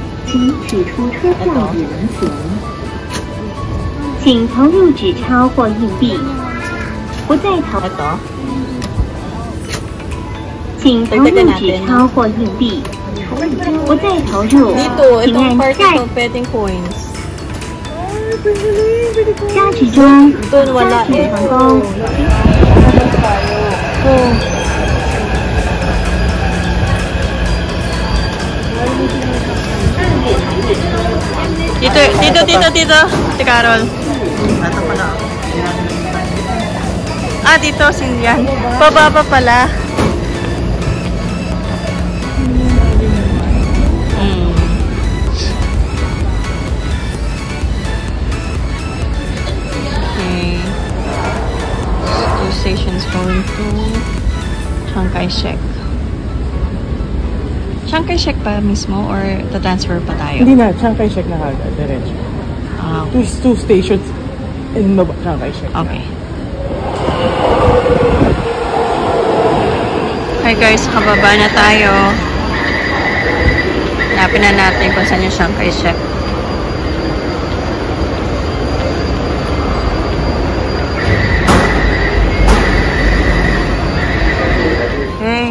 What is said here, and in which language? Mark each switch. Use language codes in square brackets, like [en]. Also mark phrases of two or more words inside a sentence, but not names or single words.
[zh] 请取出车票已能行。请投入纸钞或硬币，不再投。 [tl] Ito. [zh] 请投入纸钞或硬币，不再投入， [tl] Dito, [zh] 请 [tl] itong [zh] 按 [tl] part [zh] 下 [tl] ito, pwedeng coins. [zh] 加值中， [tl] Doon wala [zh] 加值 [tl] eh. [zh] 成功。 [tl] Dito. Si Carol. Ito pala. Dito, Sindian. Pababa pala. Okay. [en] Two stations going to Chiang Kai-shek. [tl] Chiang Kai-shek pa mismo or ta-transfer pa tayo? Hindi na, Chiang Kai-shek na agad, diretso. [en] Two stations in Chiang Kai-shek. [tl] Okay. [en] Hi guys, [tl] kababa na tayo. Hanapin na natin kung saan yung Chiang Kai-shek. Okay.